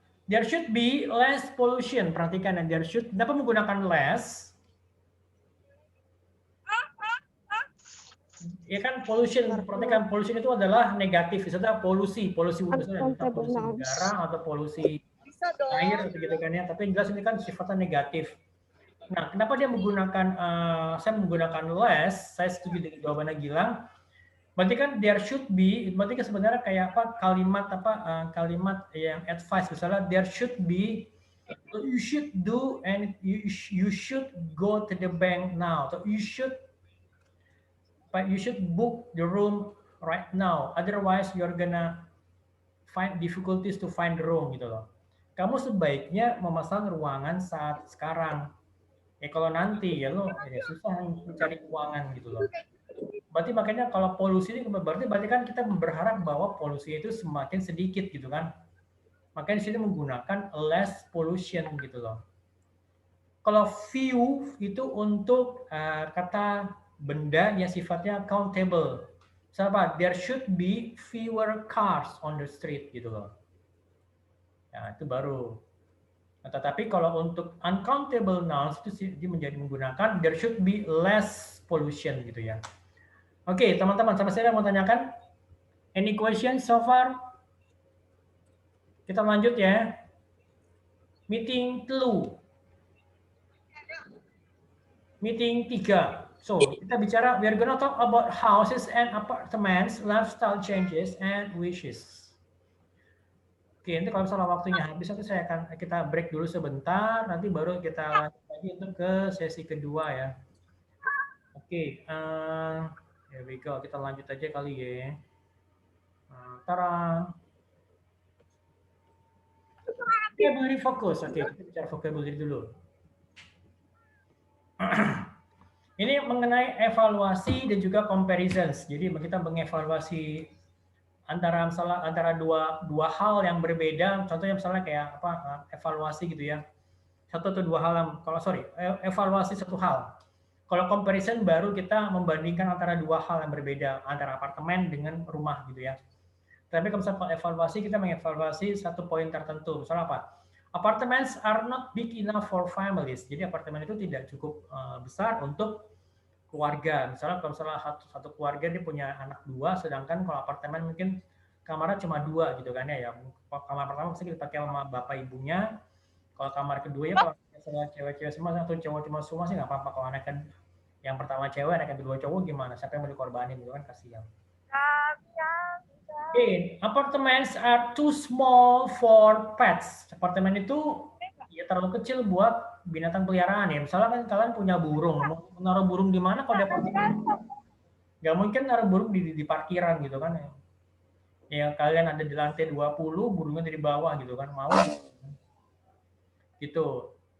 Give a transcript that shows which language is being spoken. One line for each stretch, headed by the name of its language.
English: There should be less pollution. Perhatikan, and there should.
Indonesian: Kenapa menggunakan less? Ya kan pollution. Perhatikan, pollution itu adalah negatif. Misalnya polusi udara atau polusi air gitu kan ya. Tapi jelas ini kan sifatnya negatif. Nah, kenapa dia menggunakan saya menggunakan less? Saya setuju dengan jawabannya Gilang. Berarti kan
English: there should be,
Indonesian: berarti kan sebenarnya kayak apa kalimat yang
English: advice misalnya there should be, you should do and you should go to the bank now. So you should book the room right now. Otherwise you're gonna find difficulties to find the room
Indonesian: gitu loh. Kamu sebaiknya memesan ruangan saat sekarang. Kalau nanti ya lo susah mencari keuangan gitu loh. Berarti makanya kalau polusi ini berarti kan kita berharap bahwa polusi itu semakin sedikit gitu kan. Makanya di sini menggunakan less pollution gitu loh. Kalau few itu untuk kata benda yang sifatnya countable.
English: Misalnya there should be fewer cars on the street
Indonesian: gitu loh. Ya, itu baru. Nah, tetapi kalau untuk uncountable nouns itu dia menjadi menggunakan
English: there should be less pollution
Indonesian: gitu ya. Oke, teman-teman, sampai saya mau tanyakan
English: any question so far?
Indonesian: Kita lanjut ya.
English: Meeting clue. meeting 3. So,
Indonesian: kita bicara,
English: we are gonna talk about houses and apartments, lifestyle changes, and wishes.
Indonesian: Oke, nanti kalau misalnya waktunya habis, nanti kita break dulu sebentar, nanti baru kita lanjut lagi untuk ke sesi kedua ya. Oke,
English: here we go.
Indonesian: Kita lanjut aja kali ya. Tara. Vocabulary fokus. Oke, kita bicara vocabulary dulu. Ini mengenai evaluasi dan juga comparisons. Jadi kita mengevaluasi antara dua hal yang berbeda. Contohnya misalnya kayak apa? Evaluasi gitu ya. Satu atau dua hal yang evaluasi satu hal. Kalau comparison baru kita membandingkan antara dua hal yang berbeda, antara apartemen dengan rumah gitu ya. Tapi kalau misalnya evaluasi, kita mengevaluasi satu poin tertentu. Misalnya apa?
English: Apartments are not big enough for families.
Indonesian: Jadi apartemen itu tidak cukup besar untuk keluarga. Misalnya kalau satu keluarga dia punya anak 2, sedangkan kalau apartemen mungkin kamarnya cuma 2 gitu kan ya. Kamar pertama mesti dipakai sama bapak ibunya. Kalau kamar kedua ya kalau misalnya cewek-cewek semua atau cowok-cowok semua sih nggak apa-apa. Kalau anaknya yang pertama cewek, anak yang kedua cowok gimana? Siapa yang mau dikorbanin gitu kan, kasihan.
English: Okay, apartments are too small for pets.
Indonesian: Apartemen itu ya terlalu kecil buat binatang peliharaan ya. Misalnya kan kalian punya burung, mau naruh burung di mana kalau di apartemen? Gak mungkin naruh burung di parkiran gitu kan ya. Ya kalian ada di lantai 20, burungnya di bawah gitu kan, mau gitu.